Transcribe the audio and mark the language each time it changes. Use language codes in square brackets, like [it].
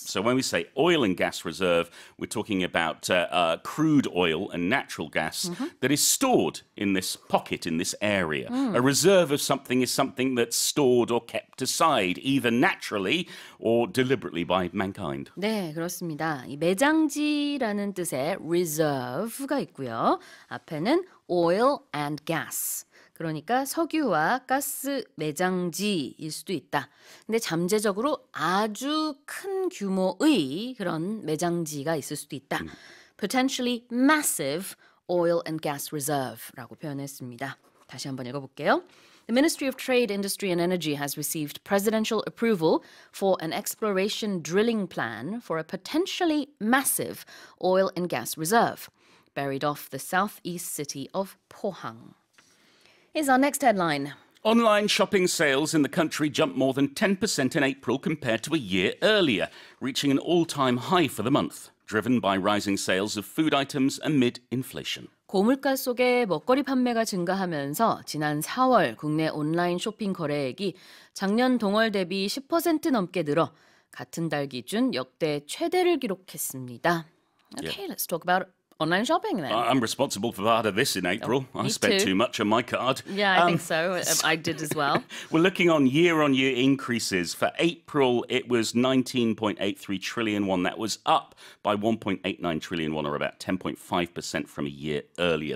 [en] So when we say oil and gas reserve, we're talking about crude oil and natural gas that is stored in this pocket, in this area. A reserve of something is something that's stored or kept aside, either naturally or deliberately by mankind. [ko] 네, 그렇습니다. 이 매장지라는 뜻의 reserve가 있고요. 앞에는 [en] oil and gas. [ko] 그러니까 석유와 가스 매장지일 수도 있다. 근데 잠재적으로 아주 큰 규모의 그런 매장지가 있을 수도 있다. [en] Potentially massive oil and gas reserve [ko] 라고 표현했습니다. 다시 한번 읽어볼게요. [en] The Ministry of Trade, Industry and Energy has received presidential approval for an exploration drilling plan for a potentially massive oil and gas reserve buried off the southeast city of Pohang. Here's our next headline. Online shopping sales in the country jumped more than 10% in April compared to a year earlier, reaching an all-time high for the month, driven by rising sales of food items amid inflation. [ko] 고물가 속에 먹거리 판매가 증가하면서 지난 4월 국내 온라인 쇼핑 거래액이 작년 동월 대비 10% 넘게 늘어 같은 달 기준 역대 최대를 기록했습니다. [en] Okay, let's talk about online shopping then. I'm responsible for part of this in April. I spent too much on my card. Yeah, I think so. I did as well. We're looking on year-on-year increases. For April, it was 19.83 trillion won. That was up by 1.89 trillion won, or about 10.5% from a year earlier.